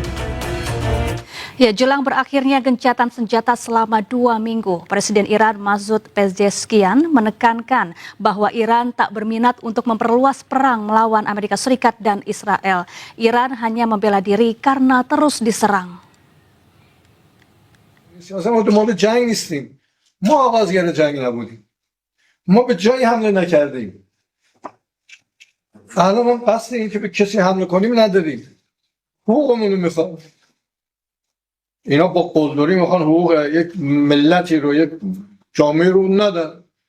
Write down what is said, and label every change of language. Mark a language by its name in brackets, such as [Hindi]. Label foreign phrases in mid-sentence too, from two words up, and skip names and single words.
[Indonesian] Ya, jelang berakhirnya gencatan senjata selama 2 minggu, Presiden Iran Masoud Pezeshkian menekankan bahwa Iran tak berminat untuk memperluas perang melawan Amerika Serikat dan Israel. Iran hanya membela diri karena terus diserang. [Persian] ما به جنگ نیستیم. ما آغازگر جنگ نبودیم. ما به جایی حمله نکردیم. الان ما قصد این که به کسی حمله کنیم نداریم. حقوقمون رو میخوام. اینا با قلدری میخوان حقوق یک ملتی رو، یک جامعه رو ندن.